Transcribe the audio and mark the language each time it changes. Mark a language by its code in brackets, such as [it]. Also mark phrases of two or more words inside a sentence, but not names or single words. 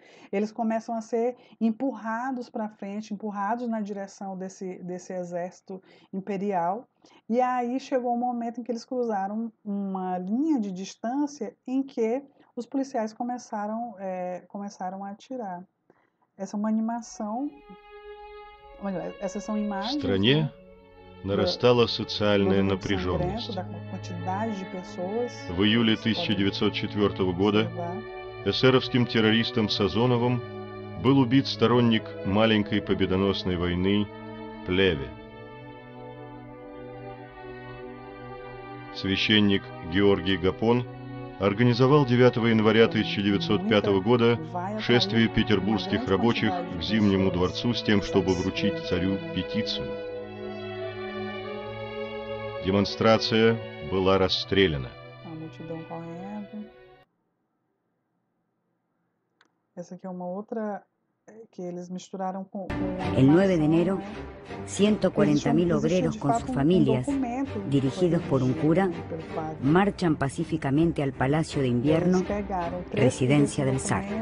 [pt] Eles começam a ser empurrados para frente, empurrados na direção desse exército imperial. E aí chegou um momento em que eles cruzaram uma linha de distância em que os policiais começaram a atirar. Essa é uma animação. Olha, essas são imagens. [ru] В стране нарастала социальная напряженность. В июле 1904 года эсеровским террористом Сазоновым был убит сторонник маленькой победоносной войны Плеве. Священник Георгий Гапон организовал 9 января 1905 года шествие петербургских рабочих к Зимнему дворцу с тем, чтобы вручить царю петицию. Демонстрация была расстреляна. [es] El 9 de enero, 140.000 obreros con sus familias, dirigidos por un cura, marchan pacíficamente al Palacio de Invierno, residencia del zar.